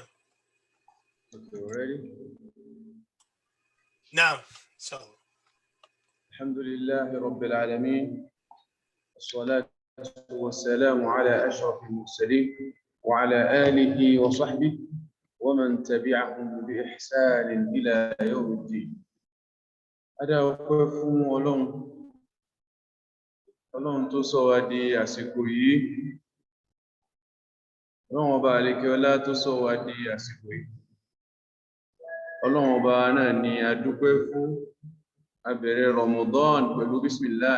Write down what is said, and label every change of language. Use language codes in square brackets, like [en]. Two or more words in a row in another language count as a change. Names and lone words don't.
[en] Okay, ready? Now, so. [ar] الحمد لله رب العالمين. الصلاة والسلام على أشرف المرسلين وعلى آله وصحبه ومن تبعهم بإحسان إلى يوم الدين. [yo] Ada ọpẹ́ fún Ọlọ́run tó sọ wá di àsìkò yìí. Ọlọ́run ọba àlékè ọlá tó sọ wá di àsìkò yìí. Ọlọ́run ọba náà ni a dúpẹ́ fún. A bẹ̀rẹ̀ Ramadan pẹ̀lú bismillah.